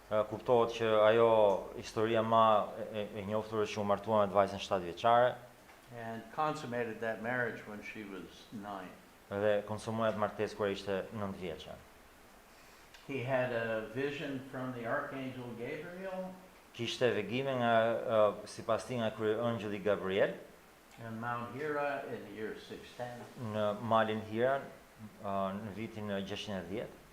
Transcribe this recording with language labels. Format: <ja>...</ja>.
<sq>Kuptohet që ajo historia më e njohur është që u martua me vajzën 7 vjeçare</sq> <en>And consummated that marriage when she was 9.</en> <sq>dhe konsumoi atë martesë kur ishte 9 vjeçare.</sq> <en>He had a vision from the Archangel Gabriel</en> <sq>Kishte vegime nga sipas tij nga kryeëngjëlli Gabriel</sq> <en>on Mount Hira in the year 610.</en> <sq>në malin Hira në vitin 610.</sq>